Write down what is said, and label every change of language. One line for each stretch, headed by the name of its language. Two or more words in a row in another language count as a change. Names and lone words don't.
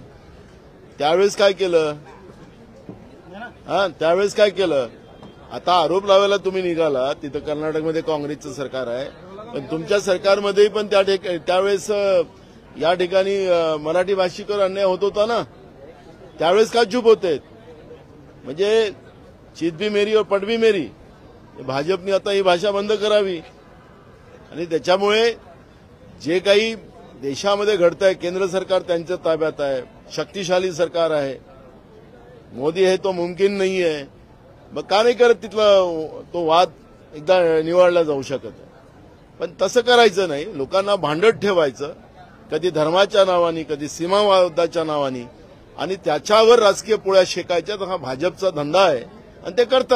Marathi: त्यावेळेस काय केलं? त्यावेळेस काय केलं? आता आरोप लावायला तुम्ही निघाला, तिथं कर्नाटकमध्ये काँग्रेसचं सरकार आहे, पण तुमच्या सरकारमध्ये पण त्यावेळेस या ठिकाणी मराठी भाषिकांवर अन्याय होत होता ना, त्यावेळेस का चूप होते?
Hindi: म्हणजे चित भी मेरी और पट भी मेरी।
Marathi: भाजपने आता ही भाषा बंद करावी आणि त्याच्यामुळे जे काही देशामध्ये घडतंय, केंद्र सरकार त्यांच्या ताब्यात आहे, शक्तिशाली सरकार आहे,
Hindi: मोदी है तो मुमकिन नहीं है,
Marathi: मग का नाही करत तिथला तो वाद एकदा निवडला जाऊ शकत? पण तसं करायचं नाही, लोकांना भांडत ठेवायचं, कधी धर्माच्या नावाने, कधी सीमावादाच्या नावाने, आणि त्याच्यावर राजकीय पोळ्या शेकायच्या। हा भाजपचा धंदा आहे आणि ते करतात।